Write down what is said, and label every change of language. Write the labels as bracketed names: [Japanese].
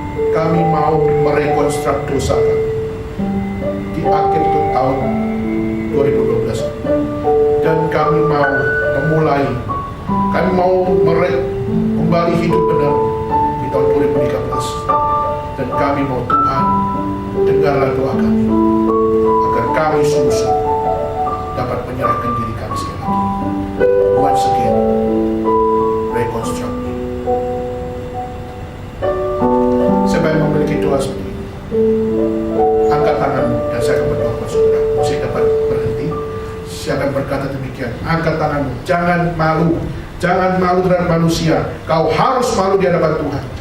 [Indonesian] kami mau merekonstruk dosa kami di akhir tahun 2012, dan kami mau memulai, kami mau kembali hidup benar di tahun 2013, dan kami mau, Tuhan, dengarlah doa kami agar kami sungguh-sungguh dapat menyerahkan diri kami sekali lagi. [English] Once again, reconstruct me. [Indonesian] Siapa yang memiliki doa seperti ini, angkat tanganmu dan saya akan berdoa kepada saudara. Musik dapat berhenti. Siapa yang berkata demikian, angkat tanganmu. Jangan malu, jangan malu terhadap manusia. Kau harus malu di hadapan Tuhan.